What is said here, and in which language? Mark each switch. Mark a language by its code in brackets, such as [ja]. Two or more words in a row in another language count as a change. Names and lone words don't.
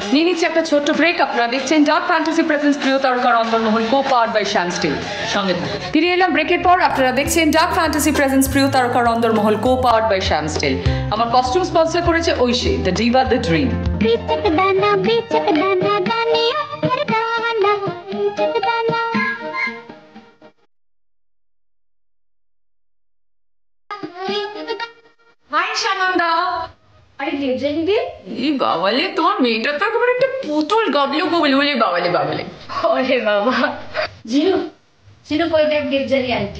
[bn] নিয়ে নিচ্ছে একটা ছোট্ট ব্রেক। আপনারা দেখছেন ডার্ক ফ্যান্টাসি প্রেজেন্স প্রিয় তারকার অন্দরমহল, [en] co powered by [bn] শ্যাম স্টিল। সঙ্গে থাকুন। ফিরে এলাম ব্রেকের পর। আপনারা দেখছেন ডার্ক ফ্যান্টাসি প্রেজেন্স প্রিয় তারকার অন্দরমহল, [en] co powered by [bn] শ্যাম স্টিল। আমার কস্টিউম স্পন্সর করেছে ঐশী, [en] the diva, the dream. बेचक दाना दानिया हर दाना बेचक दाना। [bn] হাই সানন্দা। আরে দেবজানি দি, এই বাবালে, তোমার মেয়েটা তো একেবারে একটা পুতুল গবলু গবলু বলে বাবালে বাবালে। ওরে বাবা। জিনু জিনু কই দেখ দেবজানি আন্টি।